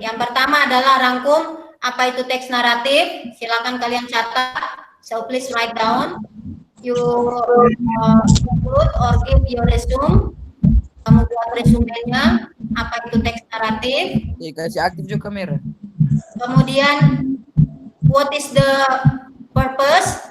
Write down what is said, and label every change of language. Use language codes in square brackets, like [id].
[id] Yang pertama adalah rangkum apa itu teks naratif. Silakan kalian catat. [en] So please write down your conclude or give your resume [id] Kamu buat resumenya, apa itu teks naratif. Kasih aktif juga kamera. [en] Kemudian, what is the purpose?